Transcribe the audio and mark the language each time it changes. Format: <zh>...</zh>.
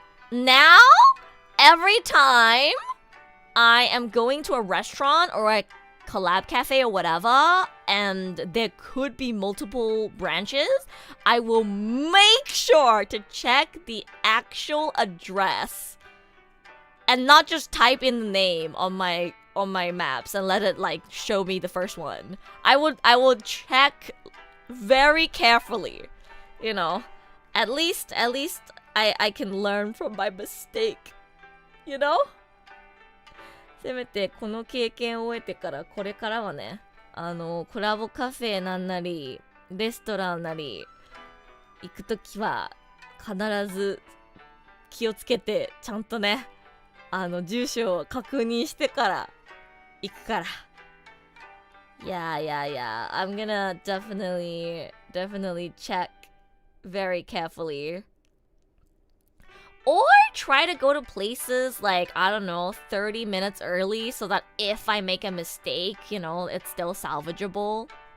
<en>Now, every time I am going to a restaurant or a collab cafe or whatever, and there could be multiple branches, I will make sure to check the actual address and not just type in the name on my maps and let it like show me the first one. I will check very carefully, you know. At least I can learn from my mistake, you know.</en> <ja>せめてこの経験を終えてからこれからはね、コラボカフェなんなりレストランなり行くときは必ず気をつけてちゃんとね、住所を確認してから行くから。</ja> <en>Yeah. I'm gonna definitely check very carefully. Or try to go to places like, I don't know, 30 minutes early so that if I make a mistake, you know, it's still salvageable.</en>